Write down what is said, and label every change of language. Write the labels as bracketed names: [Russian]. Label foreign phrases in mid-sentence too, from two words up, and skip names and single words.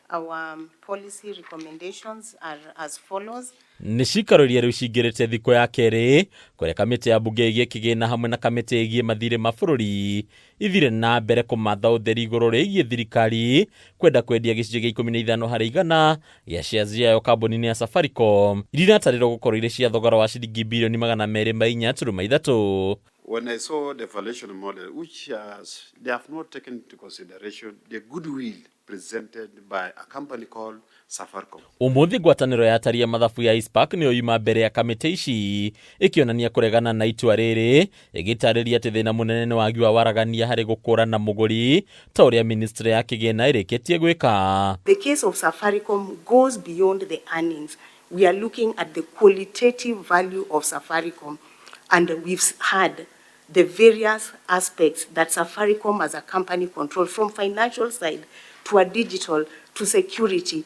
[English] Our policy recommendations are as follows. [Kikuyu] Nĩ CIIKARO iria rĩu cingĩrĩte thikũ ya kerĩ kũrĩa kamĩtĩ ya mbunge ĩgiĩ kĩgĩna hamwe na kamĩtĩ ĩgiĩ mathirĩ ma bũrũri ithire na mbere kũmatha ũtheri igũrũ rĩgiĩ thirikari kwenda kwendia gĩcunjĩ gĩa 15 harĩ igana gĩa shares yayo kambuni-inĩ ya Safaricom iria iratarĩrwo gũkorwo irĩ cia thogora wa ciringi birioni 204.3. [English] When I saw the valuation model, which they have not taken into consideration the goodwill presented by a company called Safaricom. [Kikuyu] Umuthi ngwatanĩro ya ATARI ya mathabu ya ICPAK nĩyo yuma mbere ya kamĩtĩ ici ĩkĩonania kũregana na itua rĩrĩ ĩgĩtarĩria atĩ thĩna mũnene nĩ wagi wa waragania harĩ gũkũrana mũgũri ta ũrĩa ministry ya kĩgĩna ĩrĩkĩtie gwĩka. [English] The case of Safaricom goes beyond the earnings. We are looking at the qualitative value of Safaricom, and we've had the various aspects that Safaricom as a company controls, from financial side to a digital to security.